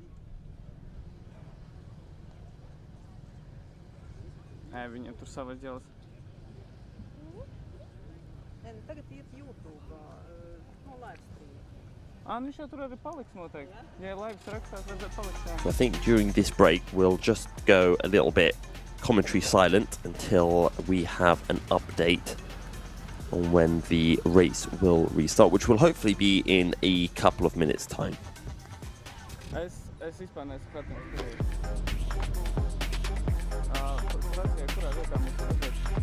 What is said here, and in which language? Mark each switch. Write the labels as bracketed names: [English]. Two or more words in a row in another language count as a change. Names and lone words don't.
[Latvian] Nē, viņam tur savas ģeles. Nē, tagad iet YouTube, no [English] live stream. [Latvian] Viņš jau tur arī paliks noteikti. Ja laivas rakstās, vajadzētu palikt, jā. [English] I think during this break, we'll just go a little bit commentary silent until we have an update on when the race will restart, which will hopefully be in a couple of minutes' time. [Latvian] Es vispār neesmu kartings skatījies. Prasīja, kurā vietā mums redzēt?